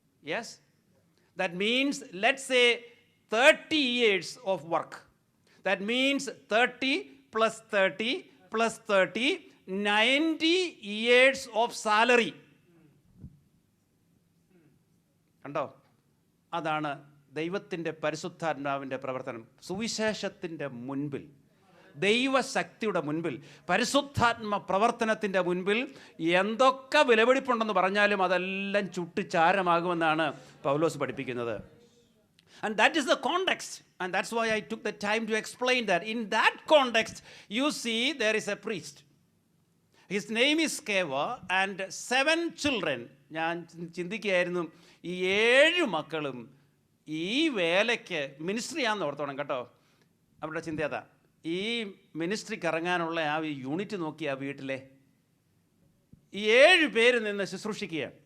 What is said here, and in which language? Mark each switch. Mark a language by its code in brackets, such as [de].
[en] Yes, that means let's say 30 years of work. That means 30 plus 30 plus 30, 90 years of salary. [ml] കണ്ടോ? അതാണ് ദൈവത്തിൻ്റെ പരിശുദ്ധാത്മാവിൻ്റെ പ്രവർത്തനം. സുവിശേഷത്തിൻ്റെ മുൻപിൽ, ദൈവശക്തിയുടെ മുൻപിൽ, പരിശുദ്ധാത്മ പ്രവർത്തനത്തിൻ്റെ മുൻപിൽ എന്തൊക്കെ വിലപിടിപ്പുണ്ടെന്ന് പറഞ്ഞാലും അതെല്ലാം ചുട്ടുചാരമാകുമെന്നാണ് പൗലോസ് പഠിപ്പിക്കുന്നത്. [en] And that is the context, and that's why I took the time to explain that. In that context, you see there is a priest. His name is Sceva, and 7 children. [ml] ഞാൻ ചിന്തിക്കുകയായിരുന്നു, ഈ 7 മക്കളും ഈ വേലയ്ക്ക് മിനിസ്ട്രിയാണെന്ന് ഓർത്തോണം കേട്ടോ. അവരുടെ ചിന്ത അതാ. ഈ മിനിസ്ട്രിക്ക് ഇറങ്ങാനുള്ള ആ യൂണിറ്റ് നോക്കി ആ വീട്ടിലെ ഈ 7 പേര് നിന്ന് ശുശ്രൂഷിക്കുക.